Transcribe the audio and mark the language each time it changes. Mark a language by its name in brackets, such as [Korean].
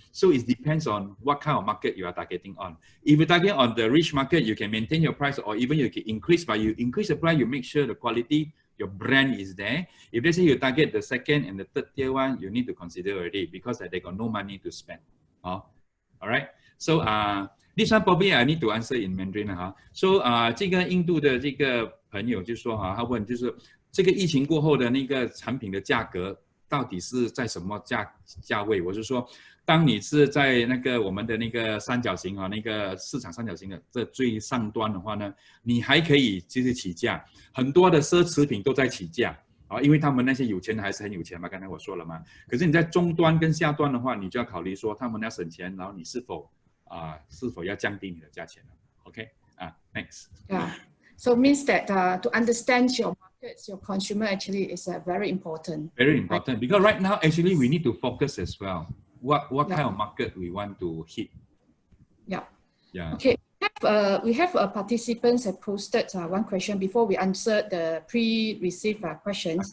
[English] So it depends on what kind of market you are targeting on. If you're targeting on the rich market, you can maintain your price, or even you can increase, but you increase the price, you make sure the quality, your brand is there. If let's say you target the second and the third tier one, you need to consider already because they got no money to spend. All right. So this one probably I need to answer in Mandarin. [Chinese] So 这个印度的这个朋友就说他问就是这个疫情过后的那个产品的价格到底是在什么价位？我是说，当你是在那个我们的那个三角形那个市场三角形的这最上端的话呢，你还可以就是起价，很多的奢侈品都在起价因为他们那些有钱的还是很有钱嘛，刚才我说了嘛。可是你在中端跟下端的话，你就要考虑说他们要省钱，然后你是否要降低你的价钱 ？ [English] OK next. Yeah. So it means that to understand your markets, your consumer actually is very important. Very important because right now actually we need to focus as well. What kind of market we want to hit? Yeah. Yeah. Okay. We have participants have posted one question before we answer the pre-received questions.